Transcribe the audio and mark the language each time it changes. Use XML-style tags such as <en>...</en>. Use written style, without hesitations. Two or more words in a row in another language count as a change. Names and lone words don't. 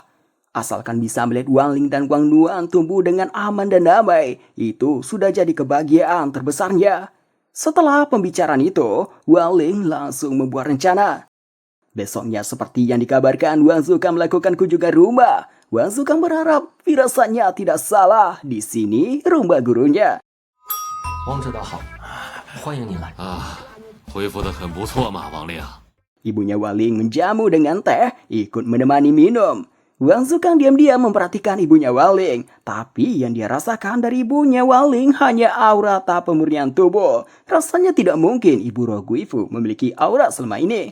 <id>Asalkan bisa melihat Wang Ling dan Wang Nuan tumbuh dengan aman dan damai, itu sudah jadi kebahagiaan terbesarnya. Setelah pembicaraan itu, Wang Ling langsung membuat rencana. Besoknya seperti yang dikabarkan, Wang Zukang melakukan kunjungan rumah. Wang Zukang berharap firasatnya tidak salah. Di sini rumah gurunya.</id> <zh>王指导好，欢迎你来。啊，恢复得很不错嘛，王令。</zh> <id>Ibunya Waling menjamu dengan teh, ikut menemani minum. Wang Zukang diam-diam memperhatikan ibunya Waling, tapi yang dia rasakan dari ibunya Waling hanya aura tak pemurnian tubuh. Rasanya tidak mungkin ibu roh Guifu memiliki aura selama ini.</id>